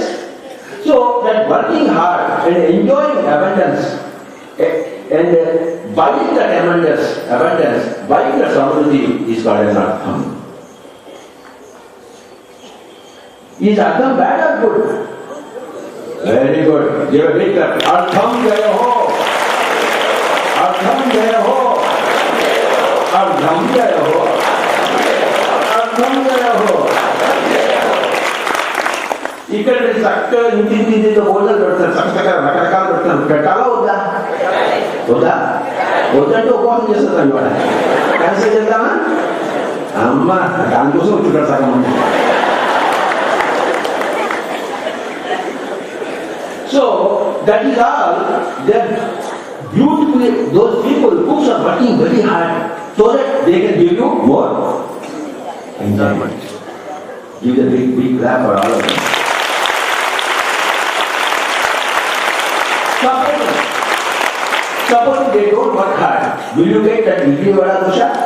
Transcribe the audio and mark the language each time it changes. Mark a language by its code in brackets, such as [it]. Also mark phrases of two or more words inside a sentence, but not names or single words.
[en] So, that working hard and enjoying abundance and buying that abundance, buying that samruddhi is called as Artham. Is Artham bad or good? Very good. Give a big clap. [hi] अर्थम् जय हो। अर्थम् जय हो. अर्थम् जय हो। अर्थम् जय हो. [te] ఇక్కడ చక్కగా ఇంటి హోటల్ పెడతారు, చక్కగా రకరకాలు పెడతారు. పెట్టాలా వద్దా? వద్దంటే ఉపవాసం చేస్తాను ఇవాళ. క్యాన్సిల్ చేద్దామా? అమ్మ దానికోసం వచ్చుంటారు సగం. [en] So that is all. They are beautifully, those people who are working very hard so that they can give you more enjoyment. Give a big clap for all of them. Suppose they don't work hard, will you get that idli vada dosha?